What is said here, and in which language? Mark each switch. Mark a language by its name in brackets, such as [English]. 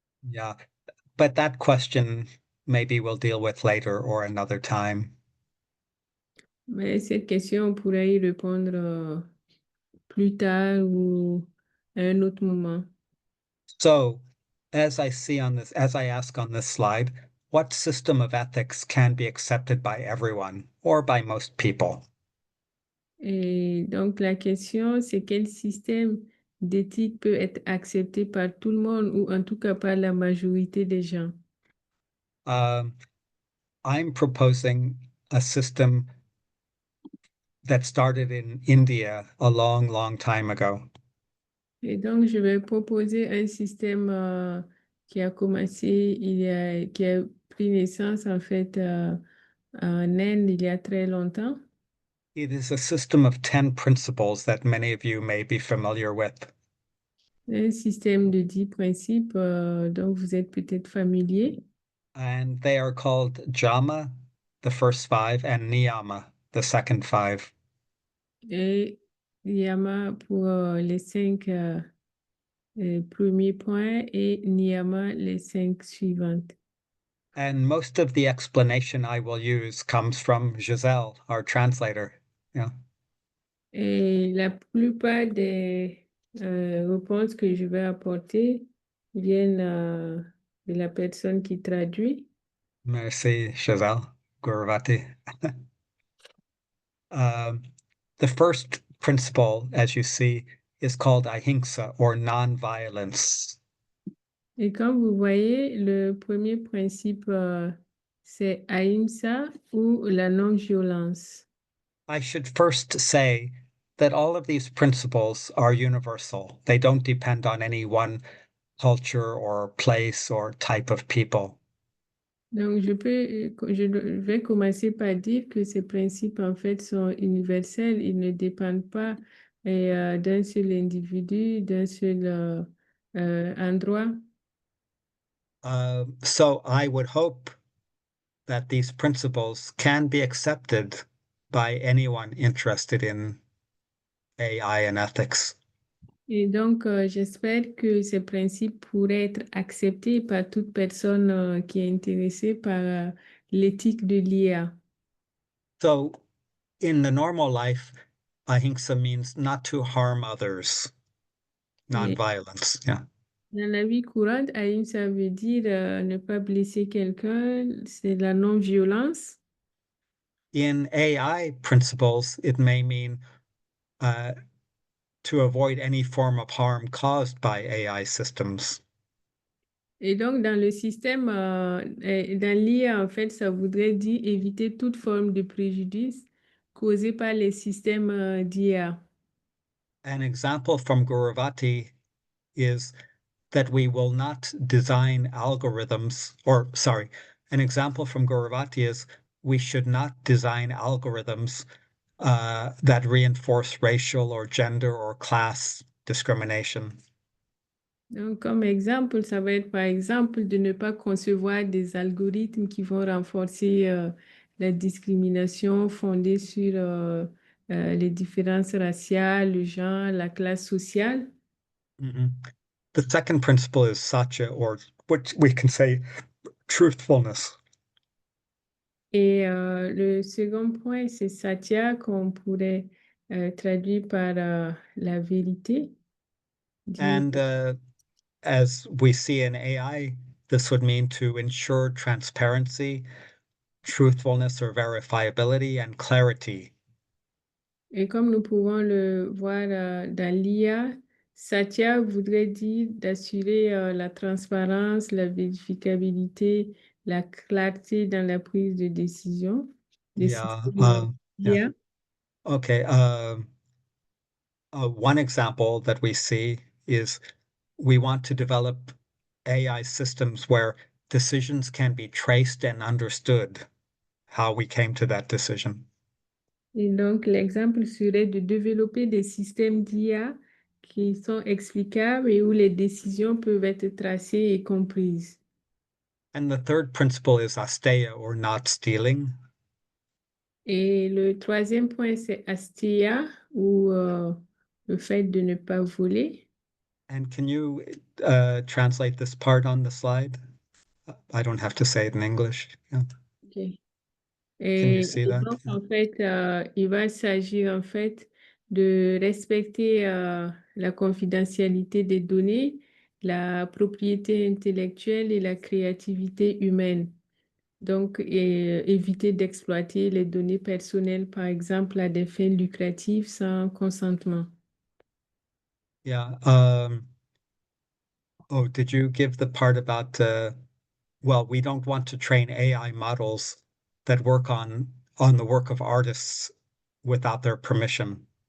[English] Yeah, but that question maybe we'll deal with later or another time. [French] Mais cette question, on pourrait y répondre plus tard ou à un autre moment. [English] So, as I ask on this slide, what system of ethics can be accepted by everyone or by most people? [French] Et donc, la question, c'est quel système d'éthique peut être accepté par tout le monde ou en tout cas par la majorité des gens? [English] I'm proposing a system that started in India a long, long time ago. [French] Et donc, je vais proposer un système qui a commencé, qui a pris naissance en fait en Inde il y a très longtemps. [English] It is a system of 10 principles that many of you may be familiar with. [French] Un système de 10 principes dont vous êtes peut-être familier. [English] And they are called Yama, the first 5, and Niyama, the second 5. [French] Et Yama pour les 5 premiers points et Niyama les 5 suivantes. [English] And most of the explanation I will use comes from Giselle, our translator. Yeah. [French] Et la plupart des réponses que je vais apporter viennent de la personne qui traduit. Merci, Giselle Guruvati. [English] The first principle, as you see, is called ahimsa, or non-violence. [French] Et comme vous voyez, le premier principe, c'est Ahimsa ou la non-violence. [English] I should first say that all of these principles are universal. They don't depend on any one culture or place or type of people. [French] Donc, je vais commencer par dire que ces principes, en fait, sont universels. Ils ne dépendent pas d'un seul individu, d'un seul endroit. [English] So I would hope that these principles can be accepted by anyone interested in AI and ethics. [French] Et donc, j'espère que ces principes pourraient être acceptés par toute personne qui est intéressée par l'éthique de l'IA. [English] So in the normal life, ahimsa means not to harm others, [French] Et [English] non-violence. Yeah. [French] dans la vie courante, Ahimsa veut dire ne pas blesser quelqu'un, c'est la non-violence. [English] In AI principles, it may mean to avoid any form of harm caused by AI systems. [French] Et donc, dans le système, dans l'IA, en fait, ça voudrait dire éviter toute forme de préjudice causé par les systèmes d'IA. [English] An example from Guruvati is that we will not design algorithms, or sorry, an example from Guruvati is we should not design algorithms that reinforce racial or gender or class discrimination. [French] Donc, comme exemple, ça va être par exemple de ne pas concevoir des algorithmes qui vont renforcer la discrimination fondée sur les différences raciales, le genre, la classe sociale. Mhm. [English] The second principle is satya, or what we can say truthfulness. [French] Et le second point, c'est Satya, qu'on pourrait traduire par la vérité. [English] And as we see in AI, this would mean to ensure transparency, truthfulness or verifiability, and clarity. [French] Et comme nous pouvons le voir dans l'IA, Satya voudrait dire d'assurer la transparence, la vérificabilité, la clarté dans la prise de décision des [English] Yeah. [French] systèmes [English] Yeah. [French] d'IA. [English] Okay. One example that we see is we want to develop AI systems where decisions can be traced and understood, how we came to that decision. [French] Et donc, l'exemple serait de développer des systèmes d'IA qui sont explicables et où les décisions peuvent être tracées et comprises. [English] And the third principle is asteya, or not stealing. [French] Et le troisième point, c'est Asteya, ou le fait de ne pas voler. [English] And can you translate this part on the slide? I don't have to say it in English. Yeah. Ok. Can you [French] Et, [English] see [French] et [English] that? [French] donc, en fait, il va s'agir en fait de respecter la confidentialité des données, la propriété intellectuelle et la créativité humaine. Donc, éviter d'exploiter les données personnelles, par exemple, à des fins lucratives sans consentement. [English] Yeah. Oh, did you give the part about well, we don't want to train AI models that work on the work of artists without their permission.